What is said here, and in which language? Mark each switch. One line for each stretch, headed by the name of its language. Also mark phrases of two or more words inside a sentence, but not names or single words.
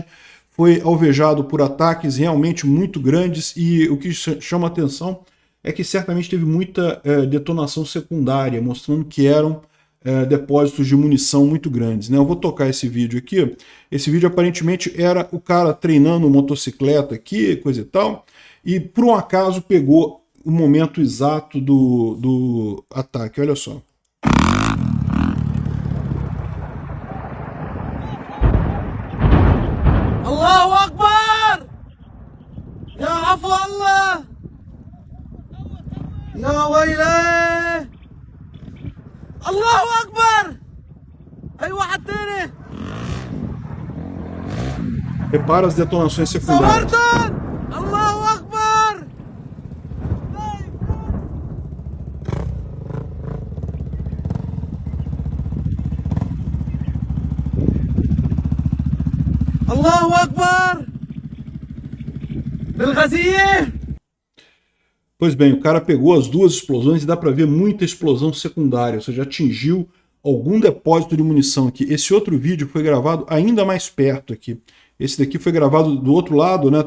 Portuguese: Foi alvejado por ataques realmente muito grandes, e o que chama a atenção é que certamente teve muita detonação secundária, mostrando que eram depósitos de munição muito grandes, né? Eu vou tocar esse vídeo aqui. Esse vídeo aparentemente era o cara treinando motocicleta aqui, coisa e tal, e por um acaso pegou o momento exato do ataque. Olha só.
Arabic: الله أكبر! يا عفو الله! يا ويلي! الله أكبر! Aí واحد تاني!
Portuguese: Repara as detonações secundárias.
Arabic: الله أكبر! الله أكبر! بالغزية!
Portuguese: Pois bem, o cara pegou as duas explosões e dá para ver muita explosão secundária, ou seja, atingiu algum depósito de munição aqui. Esse outro vídeo foi gravado ainda mais perto aqui. Esse daqui foi gravado do outro lado, né?